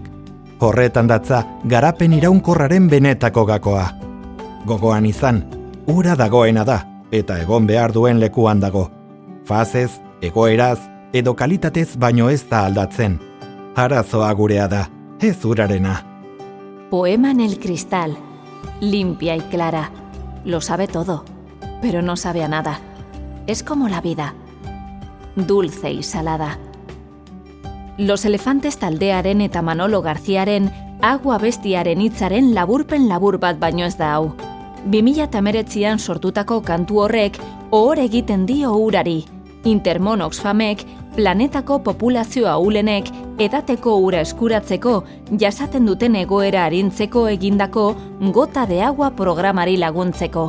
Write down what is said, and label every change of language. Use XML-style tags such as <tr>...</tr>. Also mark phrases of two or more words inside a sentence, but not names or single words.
<eu>Horretan datza garapen iraunkorraren benetako gakoa. Gogoan izan, ura dagoena da, eta egon behar duen lekuan dago. Fazez, egoeraz, edo kalitatez baino ez da aldatzen. Arazoa gurea da, ez urarena.</eu> <es>Poema en el cristal. Limpia y clara. Lo sabe todo, pero no sabe a nada. Es como la vida. Dulce y salada.</es> <eu>Los Elefantes taldearen eta Manolo Garziaren Agua bestiaren hitzaren laburpen labur bat baino ez da hau. 2019an sortutako kantu horrek ohore egiten dio urari. Intermon Oxfamek planetako populazio ahulenek edateko ura eskuratzeko jasaten duten egoera arintzeko egindako</eu> <es>Gota de Agua</es> <eu>programari laguntzeko.</eu>